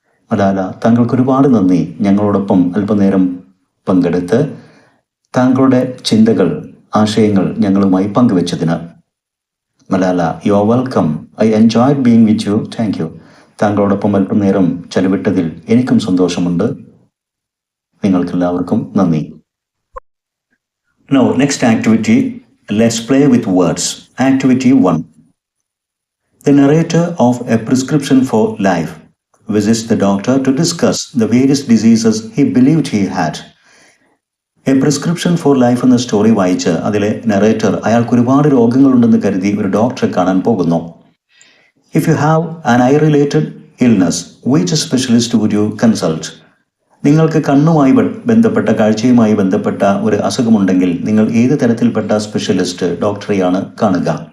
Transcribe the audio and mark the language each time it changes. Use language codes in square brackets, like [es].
[ml] മലാല, താങ്കൾക്ക് ഒരുപാട് നന്ദി ഞങ്ങളോടൊപ്പം അല്പനേരം പങ്കെടുത്ത് താങ്കളുടെ ചിന്തകൾ, ആശയങ്ങൾ ഞങ്ങളുമായി പങ്കുവച്ചതിന്. [en] Malala: you are welcome. I enjoyed being with you. Thank you. [ml] താങ്കളോടൊപ്പം അല്പനേരം ചെലവിട്ടതിൽ എനിക്കും സന്തോഷമുണ്ട്. നിങ്ങൾക്കെല്ലാവർക്കും നന്ദി. [en] Now, next activity, let's play with words. Activity 1. The narrator of A Prescription for Life visits the doctor to discuss the various diseases he believed he had. [ml] A prescription four life എന്ന story വായിച്ച് അതിലെ narrator അയാൾക്ക് ഒരുപാട് രോഗങ്ങളുണ്ടെന്ന് കരുതി ഒരു ഡോക്ടറെ കാണാൻ പോകുന്നു. [en] If you have an eye related illness, which specialist would you consult? [ml] നിങ്ങൾക്ക് കണ്ണുമായി ബന്ധപ്പെട്ട, കാഴ്ചയുമായി ബന്ധപ്പെട്ട ഒരു അസുഖമുണ്ടെങ്കിൽ നിങ്ങൾ ഏത് തരത്തിൽപ്പെട്ട സ്പെഷ്യലിസ്റ്റ്, ഡോക്ടറെയാണ് കാണുക?